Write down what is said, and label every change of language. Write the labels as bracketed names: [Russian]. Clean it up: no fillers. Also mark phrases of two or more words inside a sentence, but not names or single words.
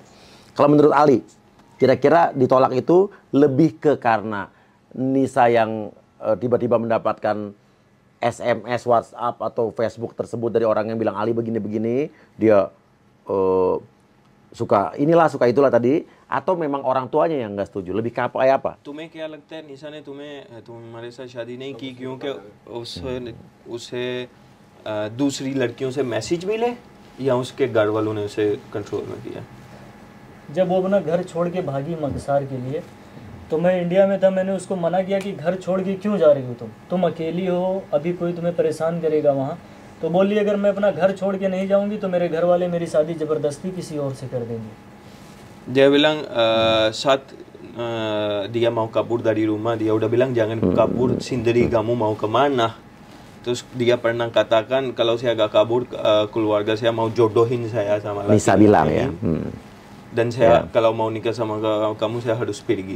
[Indonesian] Kalau menurut Ali, kira-kira ditolak itu lebih ke karena Nisa yang tiba-tiba mendapatkan SMS, WhatsApp atau Facebook tersebut dari orang yang bilang Ali begini-begini, dia suka inilah, suka itulah tadi, atau memang orang tuanya yang nggak setuju? Lebih ke apa? [Hindi] तुम्हें क्या लगता है निशा ने तुम्हारे साथ शादी नहीं की क्योंकि उसे दूसरी लड़कियों से मैसेज मिले या उसके घर वालों ने उसे कंट्रोल में किया? जब वो अपना घर छोड़ के भागी मकसार के लिए, तो मैं इंडिया में था, मैंने उसको मना किया कि घर छोड़ के क्यों जा रही हो तुम अकेली हो, अभी कोई तुम्हें परेशान करेगा वहाँ। तो बोली अगर मैं अपना घर छोड़ के नहीं जाऊंगी तो मेरे घर वाले मेरी शादी ज़बरदस्ती किसी और से कर देंगे. [Indonesian] Dia bilang saat dia mau kabur dari rumah, dia udah bilang jangan kabur sendiri, kamu mau kemana? Terus dia pernah katakan kalau saya agak kabur, keluarga saya mau jodohin saya sama laki-laki. Bisa bilang ya. Dan saya kalau mau nikah sama kamu saya harus pergi.